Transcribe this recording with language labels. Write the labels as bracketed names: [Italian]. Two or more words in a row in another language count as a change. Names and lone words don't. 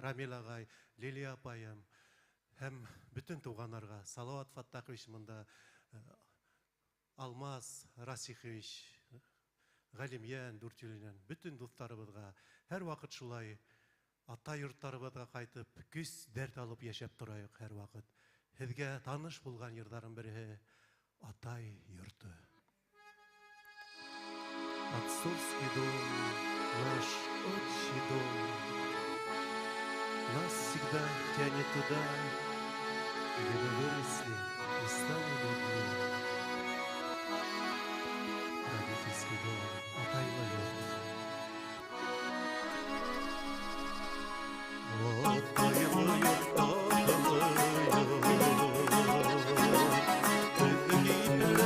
[Tatar] Рамил агай, Лилия апаем һәм бөтен туганнарга Салават Фаттахович монда, Алмаз Расихович, Галимьян Дүртилинен бөтен дусларыбызга һәр вакыт шулай ата йортларыбызга кайтып, күз дәрт алып яшәп торайык һәр вакыт. [Bashkir] Һезгә таныш булган йырдарын бере Атай йорты. [Russian] Отцовский дом, наш отчий дом, нас всегда тянет туда, где мы выросли и стали людьми. Родительский дом, [Bashkir] Атайлы йорт. Атайлы йорт,